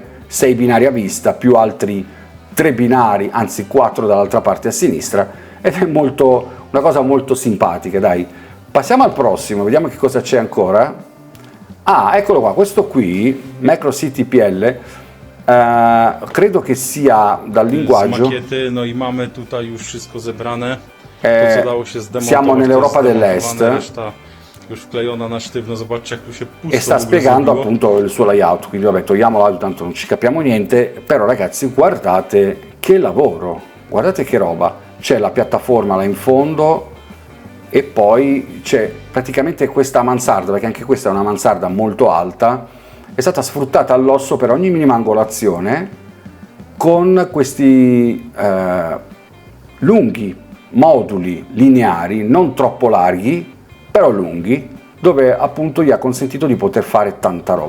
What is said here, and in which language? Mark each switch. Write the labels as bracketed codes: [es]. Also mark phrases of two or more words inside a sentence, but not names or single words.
[it] 6 binari a vista più altri 3 binari, anzi 4 dall'altra parte a sinistra, ed è una cosa molto simpatica, dai. Passiamo al prossimo, vediamo che cosa c'è ancora. Ah, eccolo qua, questo qui, Macro City PL, credo che sia dal linguaggio. [pl] Makiety, no i mamy tutaj już wszystko zebrane. To co dało się zdemontować. [it] Siamo nell'Europa dell'Est. [pl] Reszta już wklejona na sztywno, zobaczcie jak tu się pusto. [it] E sta spiegando appunto il suo layout, quindi vabbè, togliamo l'audio, tanto non ci capiamo niente, però ragazzi guardate che lavoro, guardate che roba, c'è la piattaforma là in fondo e poi c'è praticamente questa mansarda, perché anche questa è una mansarda molto alta, è stata sfruttata all'osso per ogni minima angolazione con questi lunghi moduli lineari, non troppo larghi, però lunghi, dove appunto gli ha consentito di poter fare tanta roba.